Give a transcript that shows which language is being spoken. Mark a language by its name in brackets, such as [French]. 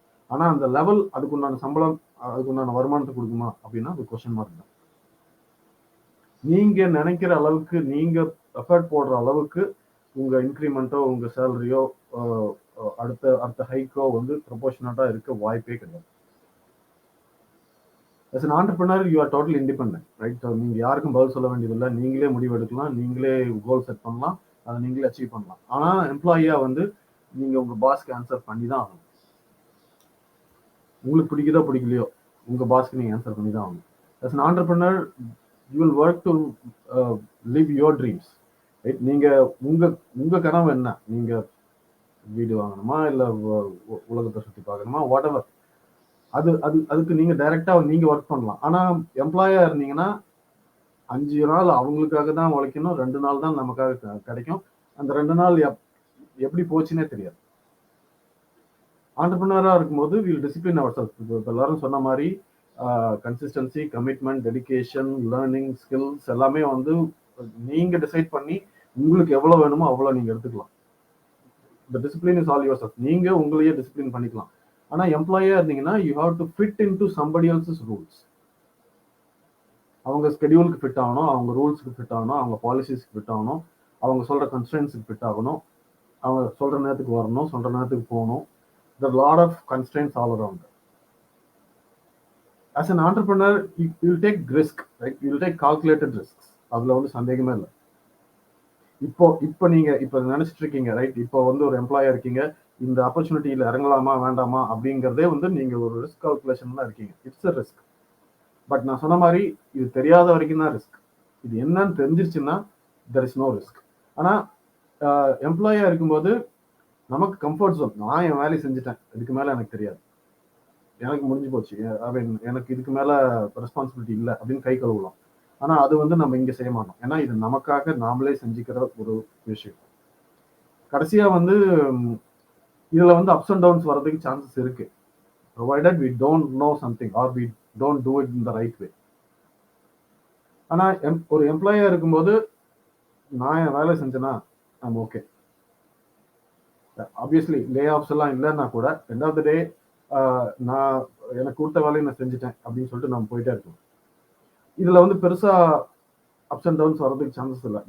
[Tamil] ஆனா அந்த லெவல் அதுக்குண்டான சம்பளம், அதுக்குண்டான வருமானத்தை கொடுக்குமா அப்படின்னா அது கொஸ்டின் மார்க் தான். நீங்க நினைக்கிற அளவுக்கு, நீங்க எஃபர்ட் போடுற அளவுக்கு உங்க இன்க்ரிமெண்ட்டோ உங்க சேலரியோ அடுத்த ஹைக்கோ வந்து ப்ரொபோர்ஷனட்டா இருக்க வாய்ப்பே கிடையாது. [English] as an entrepreneur you are totally independent, right? [Tamil] நீங்க யாருக்கும் பதில் சொல்ல வேண்டியதில்லை, நீங்களே முடிவு எடுக்கலாம், நீங்களே கோல் செட் பண்ணலாம், அதை நீங்களே அச்சீவ் பண்ணலாம். ஆனா எம்ப்ளாயியா வந்து நீங்க உங்க பாஸ்க்கு ஆன்சர் பண்ணி தான் ஆகணும். உங்களுக்கு பிடிக்குதோ பிடிக்கலையோ உங்க பாஸ்க்கு நீங்க ஆன்சர் பண்ணி தான் ஆகணும். [English] as an entrepreneur you will work to live your dreams, right? [Tamil] நீங்க உங்க கனவு என்ன? நீங்க வீடு வாங்கணுமா, இல்ல உலகத்தை சுத்தி பார்க்கணுமா, வாட் எவர், அதுக்கு நீங்க டைரக்டா நீங்க ஒர்க் பண்ணலாம். ஆனா எம்ப்ளாயா இருந்தீங்கன்னா 5 நாள் அவங்களுக்காக தான் உழைக்கணும், 2 நாள் தான் நமக்காக கிடைக்கும். அந்த 2 நாள் எப்படி போச்சுன்னே தெரியாது. ஆண்டர்பிரினரா இருக்கும்போது [English] Will discipline our self. [Tamil] இப்போ எல்லாரும் சொன்ன மாதிரி consistency, commitment, dedication, learning, skills எல்லாமே வந்து நீங்க டிசைட் பண்ணி உங்களுக்கு எவ்வளவு வேணுமோ அவ்வளவு நீங்க எடுத்துக்கலாம். [English] the discipline is all yours. [Tamil] நீங்க உங்களையே டிசிப்ளின் பண்ணிக்கலாம். ஆனா எம்ப்ளாயியா இருந்தீங்கன்னா [English] you have to fit into somebody else's rules. [Tamil] அவங்க ஸ்கெடியூலுக்கு ஃபிட் ஆகணும், அவங்க ரூல்ஸ்க்கு ஃபிட் ஆகணும், அவங்க பாலிசிஸ்க்கு ஃபிட் ஆகணும், அவங்க சொல்ற கன்ஸ்ட்ரெயின்ஸுக்கு ஃபிட் ஆகணும், அவங்க சொல்ற நேரத்துக்கு வரணும், சொல்ற நேரத்துக்கு போகணும். [English] there are a lot of constraints all around. as an entrepreneur you will take risk, right? You will take calculated risks. [Tamil] அதுல வந்து சந்தேகமே இல்லை. இப்போ நீங்க இப்ப நினைச்சிட்டு இருக்கீங்க, ரைட்? இப்போ வந்து ஒரு எம்ப்ளாயா இருக்கீங்க, இந்த ஆப்பர்ச்சுனிட்டியில இறங்கலாமா வேண்டாமா அப்படிங்கிறதே வந்து நீங்க ஒரு ரிஸ்க் கால்குலேஷன் தான் இருக்கீங்க. [English] It's a risk. [Tamil] பட் நான் சொன்ன மாதிரி இது தெரியாத வரைக்கும் தான் ரிஸ்க். இது என்னன்னு தெரிஞ்சிருச்சுன்னா [English] There is no risk. [Tamil] ஆனா எம்ப்ளாயா இருக்கும்போது நமக்கு கம்ஃபர்ட் ஜோன். நான் என் வேலையை செஞ்சுட்டேன், இதுக்கு மேல எனக்கு தெரியாது, எனக்கு முடிஞ்சு போச்சு, எனக்கு இதுக்கு மேல ரெஸ்பான்சிபிலிட்டி இல்லை அப்படின்னு கை கழுவலாம். ஆனா அது வந்து நம்ம இங்க செய்ய மாட்டோம். ஏன்னா இது நமக்காக நாமளே செஞ்சுக்கிற ஒரு விஷயம். கடைசியா வந்து இதுல வந்து அப்ஸ் அண்ட் டவுன்ஸ் வர்றதுக்கு சான்சஸ் இருக்கு, [English] provided we don't know something or we don't do it in the right way. [Tamil] ஆனா ஒரு எம்ப்ளாயா இருக்கும்போது நான் என் வேலை செஞ்சேன்னா [English] I'm okay. [Tamil] Obviously Leh of எல்லாம் இல்லைன்னா கூட எண்ட் ஆஃப் த டே நான் எனக்கு கொடுத்த வேலையை நான் செஞ்சுட்டேன் அப்படின்னு சொல்லிட்டு நம்ம போயிட்டே இருக்கோம். இதுல வந்து பெருசா அப்ஸ் அண்ட் டவுன்ஸ் வர்றதுக்கு சான்சஸ் இல்லை.